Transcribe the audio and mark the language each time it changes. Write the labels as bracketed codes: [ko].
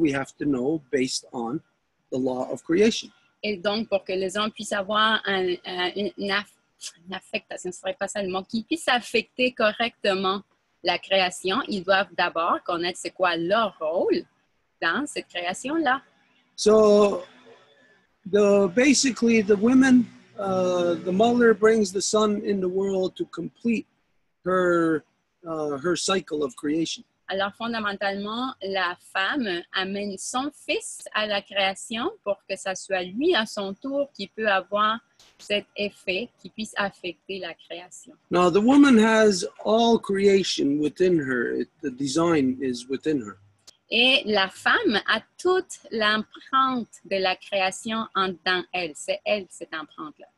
[en] We have to know based on the law of creation. [fr] Et donc, pour que les hommes puissent avoir une affectation, ce serait pas ça le mot, qu'ils puissent affecter correctement la création, ils doivent d'abord connaître c'est quoi leur rôle dans cette création-là. [en] So basically the women, the mother brings the son in the world to complete her cycle of creation. [fr] Alors, fondamentalement, la femme amène son fils à la création pour que ça soit lui, à son tour, qui peut avoir cet effet qui puisse affecter la création. [en] Now, the woman has all creation within her. The design is within her. [fr] Et la femme a toute l'empreinte de la création dans elle. C'est elle, cette empreinte-là.